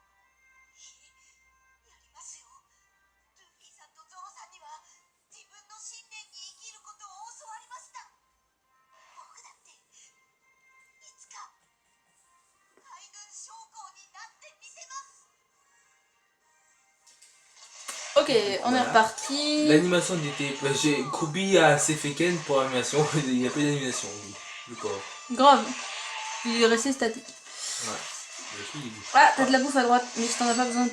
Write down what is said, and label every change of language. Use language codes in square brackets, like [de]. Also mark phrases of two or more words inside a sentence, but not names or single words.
[ja] やりますよ。ルフィさんとゾロさんには自分の信念に生きることを教わりました。僕だっていつか海軍将校になってみせます。 [fr] Ok, on est Voilà. reparti. L'animation était... J'ai Kobe a assez fait Ken pour l'animation, il n'y a pas d'animation, oui. Le corps. Grave. Il est resté statique. Ouais. Le truc, il bouge. Ah, t'as de la bouffe à droite, mais si t'en as pas besoin pour